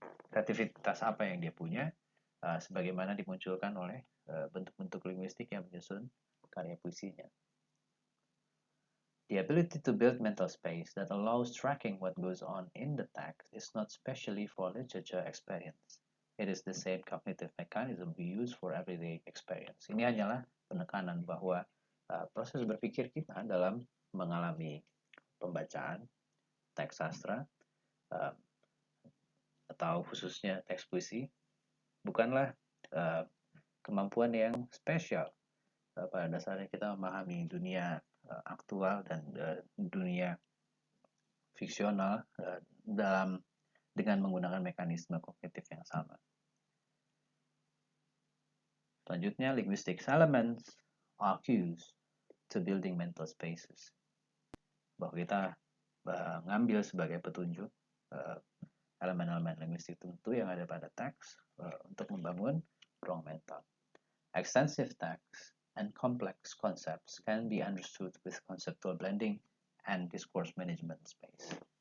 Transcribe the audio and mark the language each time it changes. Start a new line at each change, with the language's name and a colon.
Indonesian: Kreativitas apa yang dia punya, sebagaimana dimunculkan oleh bentuk-bentuk linguistik yang menyusun karya puisinya.
English: The ability to build mental space that allows tracking what goes on in the text is not specially for literature experience. It is the same cognitive mechanism we use for everyday experience.
Indonesian: Ini hanyalah penekanan bahwa proses berpikir kita dalam mengalami pembacaan teks sastra atau khususnya teks puisi bukanlah kemampuan yang spesial. Pada dasarnya kita memahami dunia aktual dan dunia fiksional dengan menggunakan mekanisme kognitif yang sama.
English: Selanjutnya, linguistic elements are cues to building mental spaces.
Indonesian: Bahwa kita mengambil sebagai petunjuk elemen-elemen linguistik tertentu yang ada pada teks untuk membangun ruang mental.
English: Extensive text and complex concepts can be understood with conceptual blending and discourse management space.